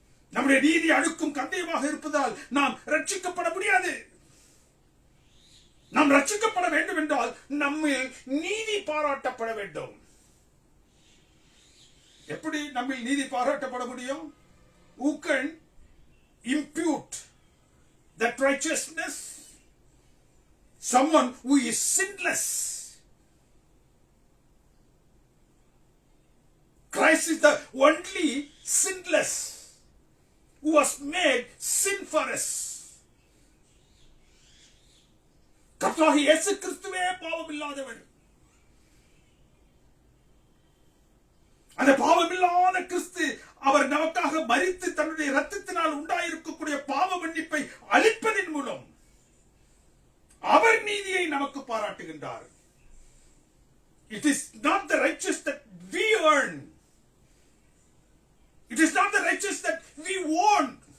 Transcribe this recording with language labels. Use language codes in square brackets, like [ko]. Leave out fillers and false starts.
[ta] நம்முடைய நீதி அழுக்கும் கந்தையுமாக இருப்பதால் நாம் ரட்சிக்கப்பட முடியாது. நாம் ரட்சிக்கப்பட வேண்டும் என்றால் நம்மில் நீதி பாராட்டப்பட வேண்டும். எப்படி நம்மில் நீதி பாராட்டப்பட முடியும்? [en] Who can impute that righteousness? someone who is sinless. Christ is the only sinless who was made sin for us. [ta] கர்த்தராகிய இயேசு கிறிஸ்துவே பாவமில்லாதவர். அந்த பாவமில்லாத கிறிஸ்து அவர் நமக்காக மரித்து தன்னுடைய இரத்தத்தினால் உண்டாயிருக்கக்கூடிய பாவ மன்னிப்பை அளிப்பதன் மூலம் அவர் நீதியை நமக்கு பாராட்டுகின்றார். [en] It is not the righteous that we earn. It is not the righteous that we want.